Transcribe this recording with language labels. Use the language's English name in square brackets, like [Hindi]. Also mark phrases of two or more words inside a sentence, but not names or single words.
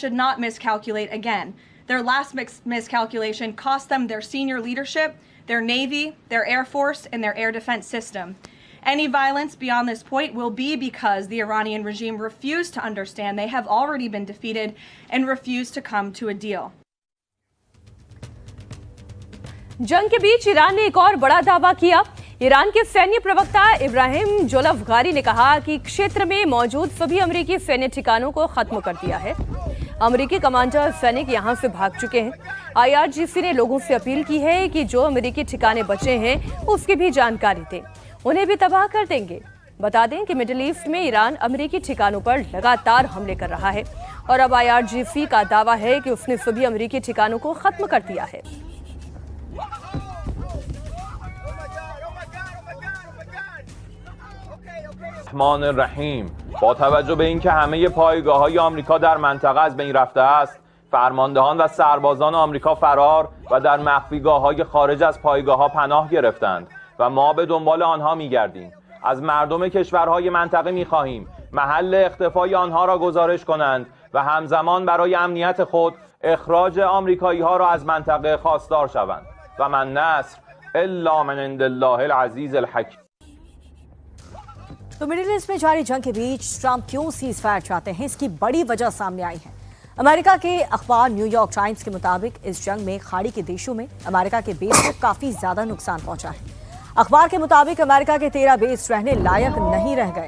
[English] Iran should not miscalculate again. their last miscalculation cost them their senior leadership, their Navy, their Air Force, and their air defense system. Any violence beyond this point will be because the Iranian regime refused to understand they have already been defeated and refused to come to a deal. [Hindi] जंग के बीच ईरान ने एक और बड़ा दावा किया। ईरान के सैन्य प्रवक्ता इब्राहिम जोलफगारी ने कहा कि क्षेत्र में मौजूद सभी अमेरिकी सैन्य ठिकानों को खत्म कर दिया है। अमेरिकी कमांडर सैनिक यहां से भाग चुके हैं। IRGC ने लोगों से अपील की है कि जो अमेरिकी ठिकाने बचे हैं उसकी भी जानकारी दें, उन्हें भी तबाह कर देंगे। बता दें कि मिडिल ईस्ट में ईरान अमेरिकी ठिकानों पर लगातार हमले कर रहा है और अब IRGC का दावा है कि उसने सभी अमेरिकी ठिकानों को खत्म कर दिया है। [Arabic] الرحمن الرحیم [Persian] با توجه به اینکه همه پایگاه‌های آمریکا در منطقه از بین رفته است، فرماندهان و سربازان آمریکا فرار و در مخفیگاه‌های خارج از پایگاه‌ها پناه گرفتند و ما به دنبال آنها می‌گردیم. از مردم کشورهای منطقه می‌خواهیم محل اختفای آنها را گزارش کنند و همزمان برای امنیت خود اخراج آمریکایی‌ها را از منطقه خواستار شوند و [Arabic] من نصر الا من عند الله العزیز الحکیم. [Hindi] तो मिडिल ईस्ट में जारी जंग के बीच ट्रंप क्यों सीज फायर चाहते हैं, इसकी बड़ी वजह सामने आई है। अमेरिका के अखबार न्यूयॉर्क टाइम्स के मुताबिक इस जंग में खाड़ी के देशों में अमेरिका के बेस को काफी ज्यादा नुकसान पहुंचा है। अखबार के मुताबिक अमेरिका के 13 बेस रहने लायक नहीं रह गए।